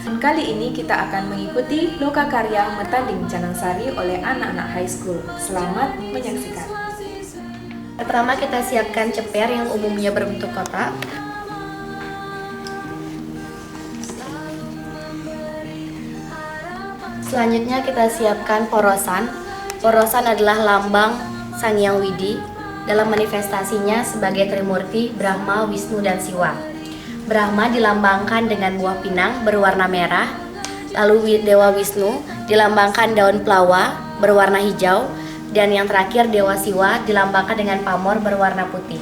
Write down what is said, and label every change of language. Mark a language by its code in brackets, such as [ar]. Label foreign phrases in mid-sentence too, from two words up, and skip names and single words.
[id] Kali ini kita akan mengikuti loka karya Metanding Canangsari oleh anak-anak [en] high school. [id] Selamat menyaksikan. Pertama kita siapkan ceper yang umumnya berbentuk kotak. Selanjutnya kita siapkan porosan. Porosan adalah lambang Sang Hyang Widi dalam manifestasinya sebagai Trimurti, Brahma, Wisnu, dan Siwa. Brahma dilambangkan dengan buah pinang berwarna merah, lalu Dewa Wisnu dilambangkan daun plawa berwarna hijau, dan yang terakhir Dewa Siwa dilambangkan dengan pamor berwarna putih.